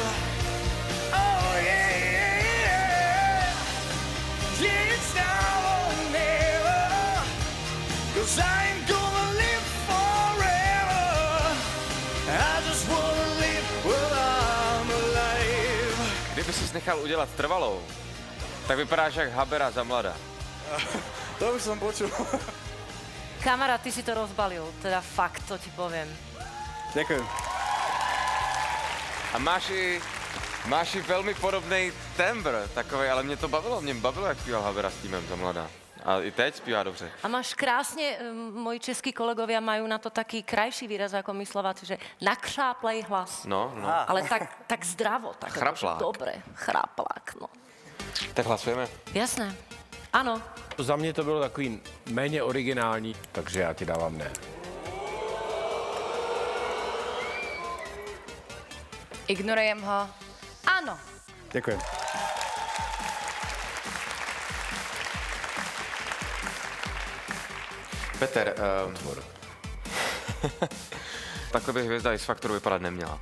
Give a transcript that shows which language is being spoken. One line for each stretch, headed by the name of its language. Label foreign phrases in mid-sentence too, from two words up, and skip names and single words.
English: Oh yeah, yeah, yeah. Yeah, it's now or never. 'Cause I ain't gonna live forever. I just wanna live while I'm alive.
Czech: Kdyby sis nechal udělat trvalou, tak vypadáš jak Habera za mladá.
Slovak: To už som počul. Kamarát, ty si to rozbalil, teda fakt, to ti poviem. Ďakujem.
Czech: A máš i velmi podobný tembr, takovej, ale mě bavilo, jak zpíval Habera s týmem za mladá. A i teď zpívá dobře.
Slovak: A máš krásne, moji českí kolegovia majú na to taký krajší výraz ako my Slováci, že
Czech: nakřáplej hlas.
Slovak: No. Ale tak zdravo, tak Chraplák. dobre, chraplák, no. Tak hlasujeme. Jasné. Áno.
Czech: Za mě to bylo takový méně originální, takže já ti dávám ne.
Slovak: Ignorujem ho. Áno. Ďakujem.
Czech: Peter, takhle by hvězda X Factoru vypadat neměla.